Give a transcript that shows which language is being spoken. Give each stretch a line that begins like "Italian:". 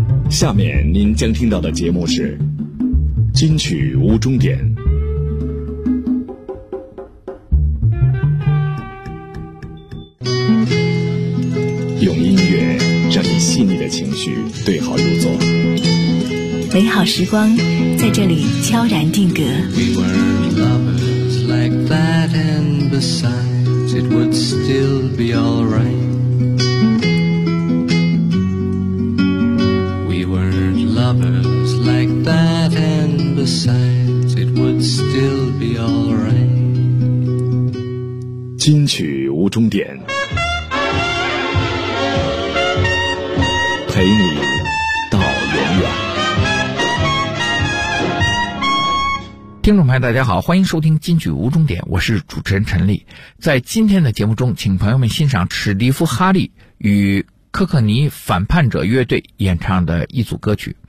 Chinese: 下面您将听到的节目是金曲无终点。用音乐让你细腻的情绪对号入座，美好时光在这里悄然定格。
English: We were lovers like that, and besides it would still be alright. We were lovers like that, and besides it would still be alright.
Chinese: 金曲无终点，陪你到永远。听众朋友大家好，欢迎收听金曲无终点，我是主持人陈丽。在今天的节目中，请朋友们欣赏史蒂夫·哈利与科克尼反叛者乐队演唱的一组歌曲。